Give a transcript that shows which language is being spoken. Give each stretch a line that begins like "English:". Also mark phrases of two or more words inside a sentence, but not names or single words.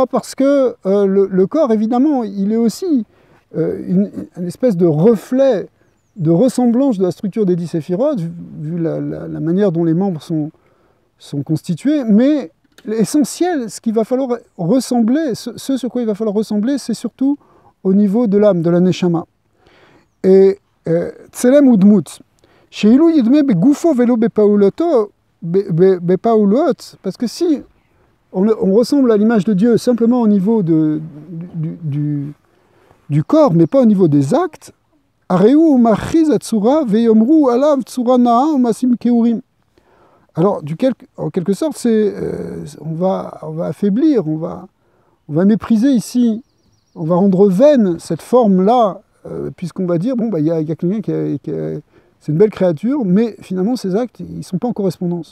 French: Parce que le corps, évidemment, il est aussi une espèce de reflet, de ressemblance de la structure des 10 séphirotes, vu la manière dont les membres sont constitués. Mais l'essentiel, ce qu'il va falloir ressembler, ce sur quoi il va falloir ressembler, c'est surtout au niveau de l'âme, de la neshama.
Hebrew: את צלם ודמות שאילו ידמה בגופו ולא בפעולותיו,
French: parce que si on ressemble à l'image de Dieu simplement au niveau du corps, mais pas au niveau des actes,
Hebrew: הרי זה מבזה הצורה ויאמרו עליו צורה נאה מעשים כעורים.
French: Alors, en quelque sorte, on va affaiblir, on va mépriser ici. On va rendre vaine cette forme-là, puisqu'on va dire, bon, il y a quelqu'un c'est une belle créature, mais finalement, ces actes, ils ne sont pas en correspondance.